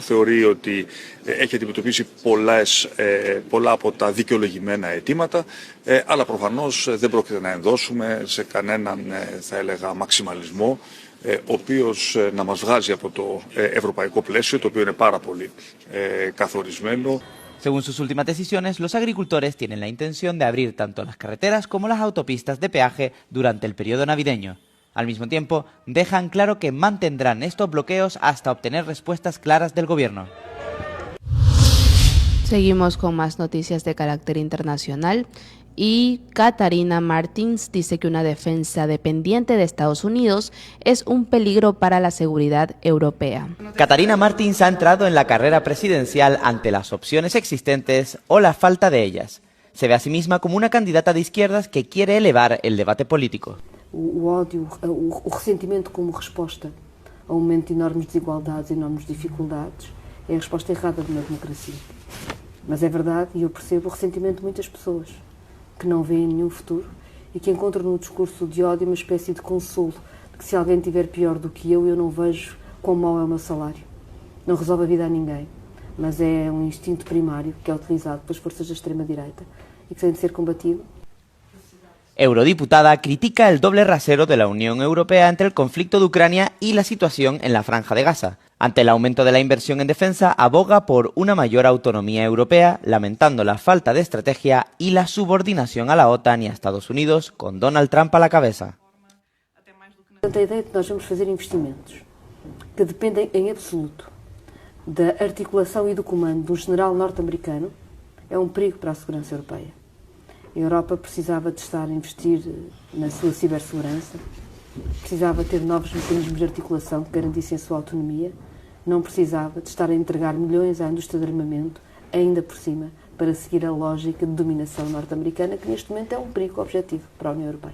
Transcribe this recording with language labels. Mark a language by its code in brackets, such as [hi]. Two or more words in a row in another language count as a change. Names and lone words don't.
[el] Θεωρεί ότι έχει αντιμετωπίσει πολλά από τα δικαιολογημένα αιτήματα, αλλά προφανώς δεν πρόκειται να ενδώσουμε σε κανέναν, θα έλεγα, μαξιμαλισμό, ο οποίος να μας βγάζει από το ευρωπαϊκό πλαίσιο, το οποίο είναι πάρα πολύ καθορισμένο. [es] Según sus últimas decisiones, los agricultores tienen la intención de abrir tanto las carreteras como las autopistas de peaje durante el periodo navideño. Al mismo tiempo, dejan claro que mantendrán estos bloqueos hasta obtener respuestas claras del gobierno. Seguimos con más noticias de carácter internacional y Catarina Martins dice que una defensa dependiente de Estados Unidos es un peligro para la seguridad europea. Catarina Martins ha entrado en la carrera presidencial ante las opciones existentes o la falta de ellas. Se ve a sí misma como una candidata de izquierdas que quiere elevar el debate político. [pt] O ódio, o ressentimento como resposta a um momento de enormes desigualdades e enormes dificuldades é a resposta errada de uma democracia. Mas é verdade, e eu percebo o ressentimento de muitas pessoas que não veem nenhum futuro e que encontram no discurso de ódio uma espécie de consolo de que se alguém tiver pior do que eu não vejo quão mau é o meu salário. Não resolve a vida a ninguém, mas é um instinto primário que é utilizado pelas forças da extrema-direita y que tem de ser combatido. [es] Eurodiputada critica el doble rasero de la Unión Europea entre el conflicto de Ucrania y la situación en la Franja de Gaza. Ante el aumento de la inversión en defensa, aboga por una mayor autonomía europea, lamentando la falta de estrategia y la subordinación a la OTAN y a Estados Unidos, con Donald Trump a la cabeza. [pt] A ideia de que nós vamos fazer investimentos que dependem em absoluto da articulação e do comando de um general norte-americano é um perigo para a segurança europeia. A Europa precisava de estar a investir na sua cibersegurança, precisava ter novos mecanismos de articulação que garantissem a sua autonomia, não precisava de estar a entregar milhões à indústria de armamento, ainda por cima, para seguir a lógica de dominação norte-americana, que neste momento é um perigo objetivo para a União Europeia.